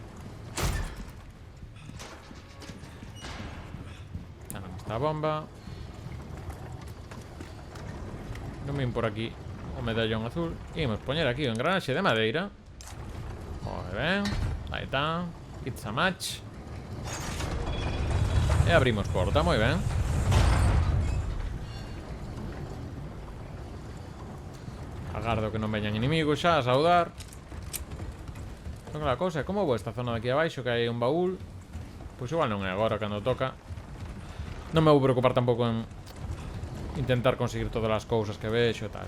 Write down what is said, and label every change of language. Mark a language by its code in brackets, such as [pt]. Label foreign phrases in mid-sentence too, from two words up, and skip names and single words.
[gl] Ah, non está a bomba. Non vim por aquí o medallón azul. Imos poñer aquí o engranaxe de madeira. Moi ben. Aí está. [en] It's a match. [gl] E abrimos porta, moi ben. Agardo que non veñan inimigos xa a saudar. Son a cousa, como vou esta zona de aquí abaixo que hai un baúl? Pois igual non é agora cando toca. Non me vou preocupar tampouco en intentar conseguir todas as cousas que vexo e tal.